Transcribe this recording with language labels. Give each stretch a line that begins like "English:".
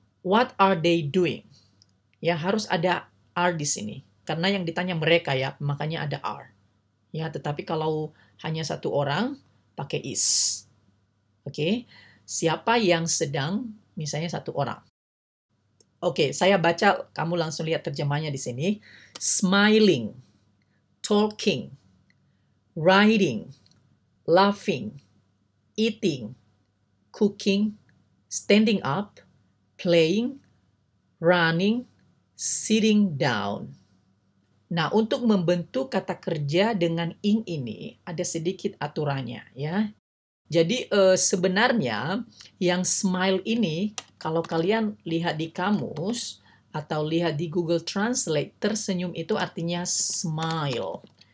English: What are they doing?
Indonesian: Ya, harus ada are di sini. Karena yang ditanya mereka ya, makanya ada are. Ya, tetapi kalau hanya satu orang, pakai is. Oke. Siapa yang sedang, misalnya satu orang. Oke, saya baca, kamu langsung lihat terjemahnya di sini.
English: Smiling, talking, riding, laughing, eating, cooking, standing up, playing, running, sitting down.
Indonesian: Nah, untuk membentuk kata kerja dengan ing ini ada sedikit aturannya ya. Jadi sebenarnya yang smile ini kalau kalian lihat di kamus atau lihat di Google Translate, tersenyum itu artinya smile.